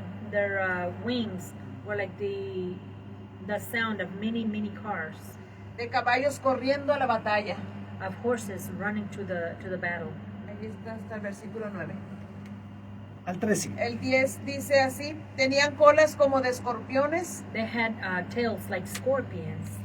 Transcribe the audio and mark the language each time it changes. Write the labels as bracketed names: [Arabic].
[English] Their wings were like the sound of many cars, [Spanish] De caballos corriendo a la batalla. [English] of horses running to the battle. [Spanish] Ahí está hasta el versículo 9. Al 13. El 10 dice así, tenían colas como de escorpiones [English] They had tails like scorpions,